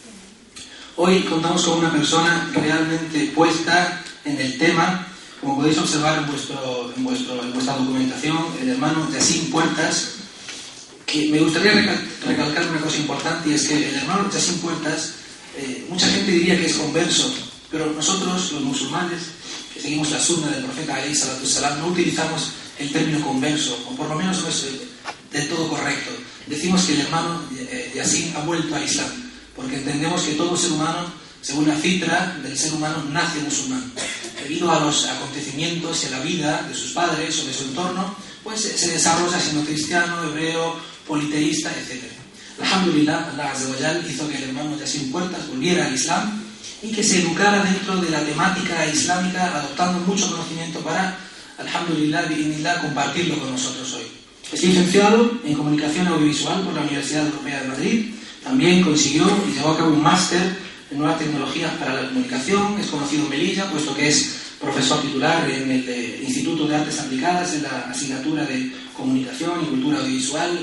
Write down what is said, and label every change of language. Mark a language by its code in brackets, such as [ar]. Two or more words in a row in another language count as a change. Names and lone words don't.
[es] Hoy contamos con una persona realmente puesta en el tema, como podéis observar en vuestra documentación, el hermano Yassin Puertas, que me gustaría recalcar una cosa importante, y es que el hermano Yassin Puertas, mucha gente diría que es converso, pero nosotros, los musulmanes, que seguimos la sunna del profeta [ar] عليه الصلاة والسلام, [es] no utilizamos el término converso, o por lo menos no es del todo correcto. Decimos que el hermano Yassin ha vuelto al Islam, porque entendemos que todo ser humano, según la fitra del ser humano, nace musulmán. Debido a los acontecimientos y a la vida de sus padres o de su entorno, pues se desarrolla siendo cristiano, hebreo, politeísta, etc. Alhamdulillah, [ar] الله عز وجل [es] hizo que el hermano Yassin Puertas volviera al Islam y que se educara dentro de la temática islámica, adoptando mucho conocimiento para, [ar] الحمد لله، بإذن الله, [es] compartirlo con nosotros hoy. Es licenciado en Comunicación Audiovisual por la Universidad Europea de Madrid. También consiguió y llevó a cabo un máster en Nuevas Tecnologías para la Comunicación. Es conocido en Melilla, puesto que es profesor titular en el Instituto de Artes Aplicadas, en la asignatura de Comunicación y Cultura Audiovisual.